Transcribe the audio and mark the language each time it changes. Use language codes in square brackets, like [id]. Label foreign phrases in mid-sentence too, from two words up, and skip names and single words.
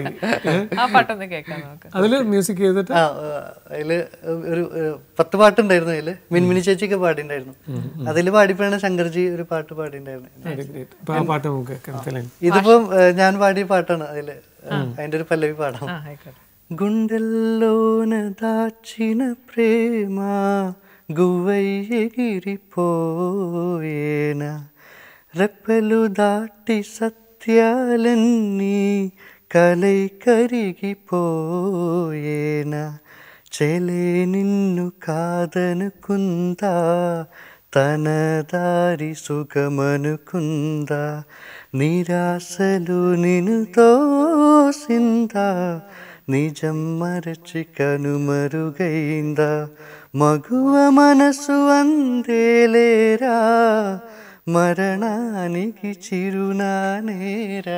[ml] ആ പാട്ടൊന്ന് കേൾക്കാം നമുക്ക്. അതില് മ്യൂസിക് ചെയ്തിട്ട് അതില് ഒരു 10 പാട്ടുണ്ടായിരുന്നു. അതില് മിൻമിനി ചേച്ചിയൊക്കെ പാടിണ്ടായിരുന്നു. അതില് പാടിപ്പോഴാണ് ശങ്കർജി ഒരു പാട്ട് പാടിണ്ടായിരുന്നു. ഇതിപ്പം ഞാൻ പാടിയ പാട്ടാണ്. അതില് അതിന്റെ ഒരു പല്ലവി പാടാം. [te] గుండెల్లోన దాచిన ప్రేమ గువ్వయ్యగిరిపోయేనా రెప్పలు దాటి సత్యాలన్నీ కలై కరిగిపోయేనా చెలే నిన్ను కాదనుకుందా తన దారి సుఖమనుకుందా నిరాశలు నిన్ను తోసిందా నిజం మరచి కనుమరుగైందా మగువ మనసు అందేలేరా మరణానికి చిరునానేరా.